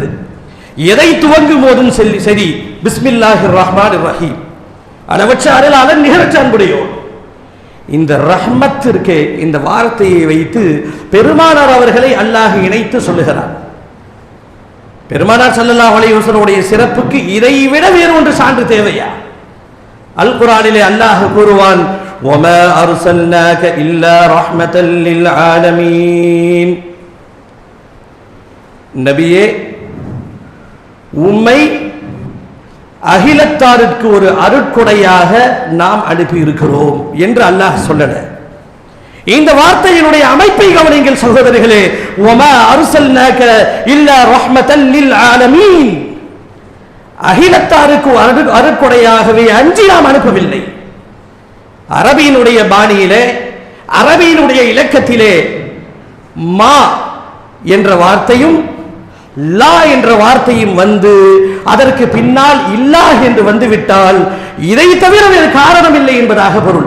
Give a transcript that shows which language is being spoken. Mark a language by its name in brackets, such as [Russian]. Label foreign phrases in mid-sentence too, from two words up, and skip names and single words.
[Tamil] எதை துவங்கும் போதும் சரி, [Arabic] بسم الله الرحمن الرحيم, [Tamil] அளவற்ற அருளாளன் நிகரற்ற அன்புடையோன். இந்த ரஹ்மத்திற்கு இந்த வார்த்தையை வைத்து பெருமானார் அவர்களை அல்லாஹ் இணைத்து சொல்லுகிறார். பெருமானார் [Arabic] صلى الله عليه وسلم [Tamil] சிறப்புக்கு இதைவிட வேறு ஒன்று சான்று தேவையா? அல் குர்ஆனிலே அல்லாஹ் கூறுவான், [Arabic] وَمَا أَرْسَلْنَاكَ إِلَّا رَحْمَةً لِلْعَالَمِينَ. [Tamil] நபியே, உம்மை அகிலத்தாருக்கு ஒரு அருட்கொடையாக நாம் அனுப்பி இருக்கிறோம் என்று அல்லாஹ் சொல்லல. இந்த வார்த்தையினுடைய அமைப்பை கவனிங்கள் சகோதரர்களே. [Arabic] وَمَا أَرْسَلْنَاكَ إِلَّا رَحْمَةً لِلْعَالَمِينَ. [Tamil] அகிலத்தாருக்கு அருட்கொடையாகவே அஞ்சி நாம் அனுப்பவில்லை. அரபியினுடைய பாணியிலே, அரபியினுடைய இலக்கத்திலே மா என்ற வார்த்தையும் லா என்ற வார்த்தையும் வந்து அதற்கு பின்னால் இல்லாஹ் என்று வந்துவிட்டால் இதை தவிர வேறு காரணம் இல்லை என்பதாக பொருள்.